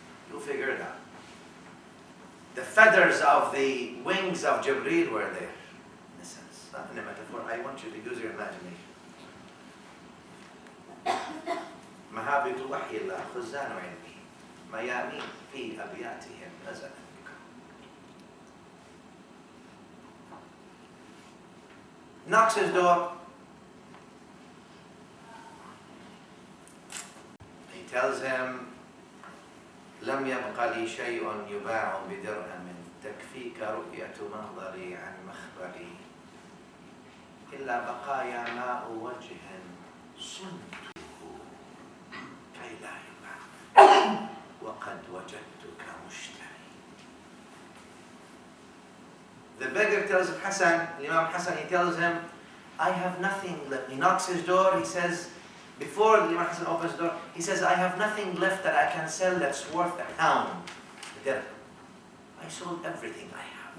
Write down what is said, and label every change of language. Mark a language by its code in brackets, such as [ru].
[en] You'll figure it out. The feathers of the wings of Jibreel were there. In a sense, not in a metaphor. I want you to use your imagination. [ar] محابة وحي الله خزان علمه ميامين في أبياتهم نزل. [en] Knocks his door. He tells him, [ar] لم يبق لي شيء يباع بدرهم تكفيك رؤية منظري عن مخبري إلا بقايا ماء وجه صنته كي لا يباع وقد وجدتك مشتري. [en] The beggar tells Hassan, Imam Hassan, he tells him, I have nothing left. He knocks his door, he says, before Imam Hassan opens the door, he says, I have nothing left that I can sell that's worth a pound. I sold everything I have.